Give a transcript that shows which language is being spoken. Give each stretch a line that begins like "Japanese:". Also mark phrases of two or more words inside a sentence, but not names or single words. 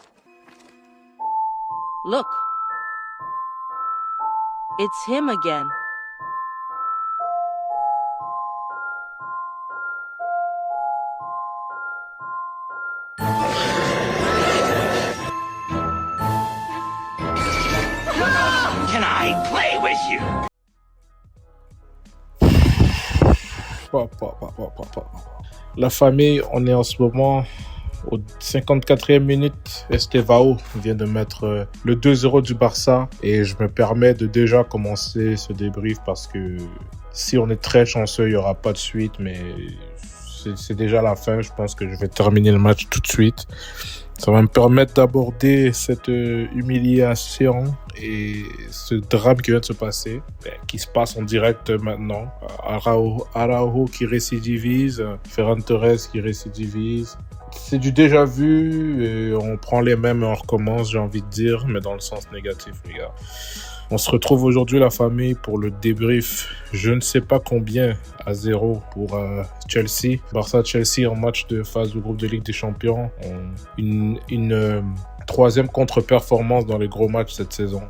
English: Look. It's him again. Can I play with you?
French: La famille, on est en ce moment au 54e minute. Estevao vient de mettre le 2-0 du Barça et je me permets de déjà commencer ce débrief parce que si on est très chanceux, il n'y aura pas de suite, mais c'est déjà la fin. Je pense que je vais terminer le match tout de suite. Ça va me permettre d'aborder cette humiliation et ce drame qui vient de se passer, qui se passe en direct maintenant. Araujo qui récidivise, Ferran Torres qui récidivise. C'est du déjà vu, et on prend les mêmes et on recommence, j'ai envie de dire, mais dans le sens négatif, les gars. On se retrouve aujourd'hui, la famille, pour le débrief. Je ne sais pas combien à 0 pour Chelsea. Barça-Chelsea en match de phase de groupe de Ligue des Champions. Une troisième contre-performance dans les gros matchs cette saison.